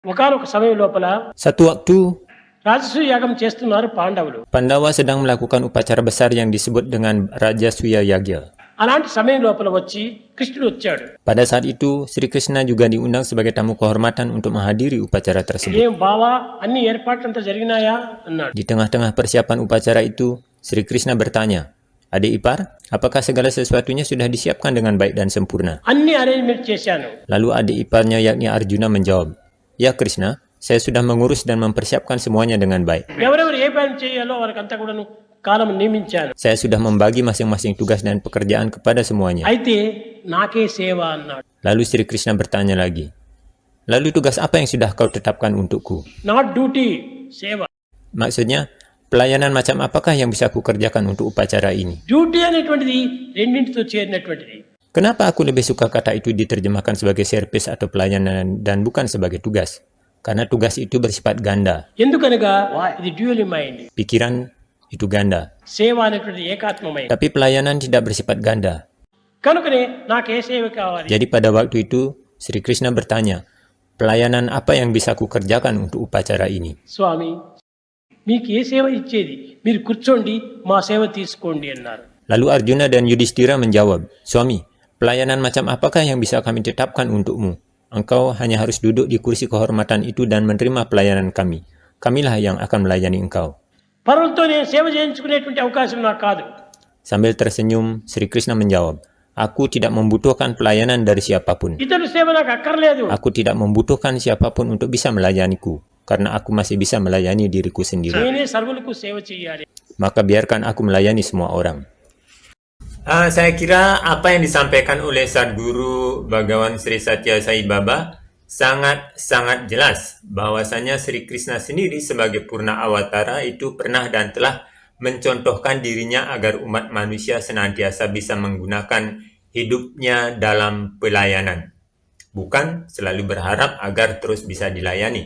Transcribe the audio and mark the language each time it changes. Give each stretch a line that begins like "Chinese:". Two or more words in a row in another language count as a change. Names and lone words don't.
Telugu: ఒకానొక సమయం లోపల
Indonesian: Satu waktu,
Telugu: రాజసూయ యాగం చేస్తున్నారు పాండవులు.
Indonesian: Pandawa sedang melakukan upacara besar yang disebut dengan Raja Suya Yagya.
Telugu: అలాంటి సమయం లోపల వచ్చి కృష్ణుడు వచ్చాడు.
Indonesian: Pada saat itu, Sri Krishna juga diundang sebagai tamu kehormatan untuk menghadiri upacara tersebut.
Telugu: ఏం బావా అన్ని ఏర్పాట్లంతా జరిగినాయా అన్నాడు.
Indonesian: Di tengah-tengah persiapan upacara itu, Sri Krishna bertanya, "Adik ipar, apakah segala sesuatunya sudah disiapkan dengan baik dan sempurna?"
Telugu: అన్ని అరేంజ్మెంట్ చేశాను.
Indonesian: Lalu adik iparnya yakni Arjuna menjawab, "Ya Krishna, saya sudah mengurus dan mempersiapkan semuanya dengan baik.
Telugu: ఎవరెవరు ఏ పని చేయాలో వారికంతా కూడా కాలం నియమించాను.
Indonesian: Saya sudah membagi masing-masing tugas dan pekerjaan kepada semuanya."
Telugu: అయితే నాకే సేవ అన్నాడు.
Indonesian: Lalu Sri Krishna bertanya lagi, "Lalu tugas apa yang sudah kau tetapkan untukku?"
English: not duty సేవ.
Indonesian: Maksudnya, pelayanan macam apakah yang bisa aku kerjakan untuk upacara ini?
Telugu: డ్యూటీ అనేటువంటిది రెండింటితో చేరినటువంటిది.
Indonesian: Kenapa aku lebih suka kata itu diterjemahkan sebagai servis atau pelayanan dan bukan sebagai tugas? Karena tugas itu bersifat ganda.
Telugu: ఎందుకనగా ఇది
English: dual mind.
Indonesian: Pikiran itu ganda.
Telugu: సేవ అనేటువంటిది ఏకాత్మమైంది.
Indonesian: Tapi pelayanan tidak bersifat ganda.
Telugu: కనుకనే నాకు ఏ సేవ కావాలి?
Indonesian: Jadi pada waktu itu, Sri Krishna bertanya, "Pelayanan apa yang bisa aku kerjakan untuk upacara ini?"
Telugu: స్వామి మీకు ఏ సేవ ఇచ్చేది? మీరు కూర్చోండి మా సేవ తీసుకోండి అన్నారు.
Indonesian: Lalu Arjuna dan Yudhishthira menjawab, "Suami, pelayanan macam apakah yang bisa kami tetapkan untukmu? Engkau hanya harus duduk di kursi kehormatan itu dan menerima pelayanan kami. Kamilah yang akan melayani engkau."
Telugu: పరులతో నేను సేవ చేయించుకునేటువంటి అవకాశం నాకు కాదు.
Indonesian: Sambil tersenyum, Sri Krishna menjawab, "Aku tidak membutuhkan pelayanan dari siapapun.
Telugu: ఇతరుల సేవ నాకు అక్కర్లేదు.
Indonesian: Aku tidak membutuhkan siapapun untuk bisa melayaniku, karena aku masih bisa melayani diriku sendiri.
Telugu: నేనే సర్వులకు సేవ చేయాలి.
Indonesian: Maka biarkan aku melayani semua orang." Saya kira apa yang disampaikan oleh Sadguru Bhagawan Sri Satya Sai Baba sangat-sangat jelas bahwasanya Sri Krishna sendiri sebagai Purna Awatara itu pernah dan telah mencontohkan dirinya agar umat manusia senantiasa bisa menggunakan hidupnya dalam pelayanan, bukan selalu berharap agar terus bisa dilayani.